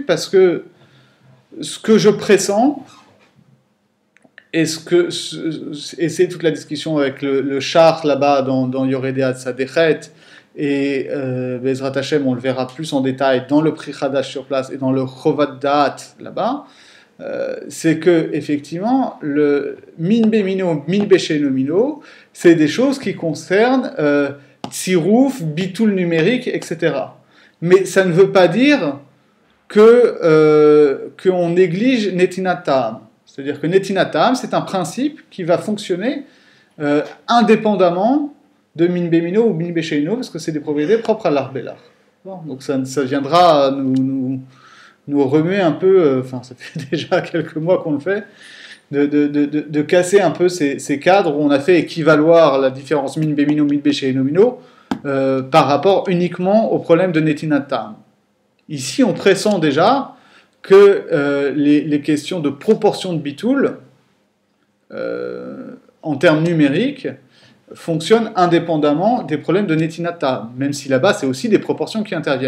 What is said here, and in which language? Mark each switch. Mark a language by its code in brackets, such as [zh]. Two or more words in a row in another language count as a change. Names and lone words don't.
[fr] Parce que ce que je pressens, et c'est toute la discussion avec le char là-bas dans [he] יורה דעה צ״ח, [fr] et [he] בעזרת השם, [fr] on le verra plus en détail dans le Pri Chadash sur place et dans le Chovat Da'at là-bas, c'est que effectivement le [he] מין במינו, מין בשאינו מינו, [fr] c'est des choses qui concernent tsirouf, bitoul numérique, etc. Mais ça ne veut pas dire qu'on néglige [he] נתינת טעם. [fr] C'est-à-dire que [he] נתינת טעם, [fr] c'est un principe qui va fonctionner indépendamment de [he] מין במינו [fr] ou [he] מין בשאינו, [fr] parce que c'est des propriétés propres à l'Arbelar. Donc ça viendra nous remuer un peu, enfin ça fait déjà quelques mois qu'on le fait, de casser un peu ces cadres où on a fait équivaloir la différence [he] מין במינו, מין בשאינו מינו [fr] par rapport uniquement au problème de [he] נתינת טעם. [fr] Ici on pressent déjà que les questions de proportion de bitoul en termes numériques fonctionnent indépendamment des problèmes de [he] נתינת טעם, [fr] même si là-bas c'est aussi des proportions qui interviennent.